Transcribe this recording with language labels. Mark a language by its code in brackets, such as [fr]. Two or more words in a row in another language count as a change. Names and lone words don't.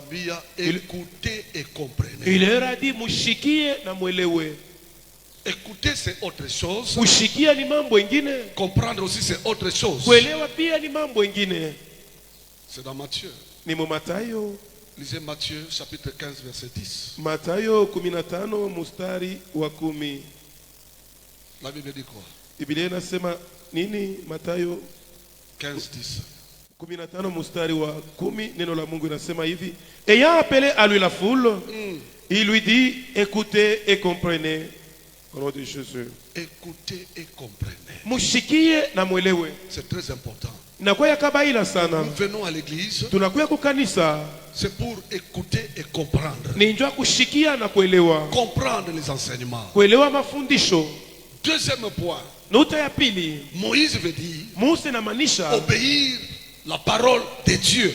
[fr] Il leur a dit, écouter c'est autre chose. Comprendre aussi c'est autre chose. C'est dans Matthieu. Lisez Matthieu chapitre 15 verset 10. [sw] Mathayo 15 mustari wa 10. [fr] La Bible dit quoi? [sw] Biblia inasema nini? Mathayo 15 10. 15 mustari wa 10, neno la Mungu inasema hivi. [fr] Ayant appelé à lui la foule, il lui dit, écoutez et comprenez. Au nom de Jésus. Écoutez et comprenez. [sw] Mushikie na mwelewe. [fr] C'est très important. Nous venons à l'église. C'est pour écouter et comprendre. Comprendre les enseignements. Deuxième point. Moïse veut dire obéir la parole de Dieu.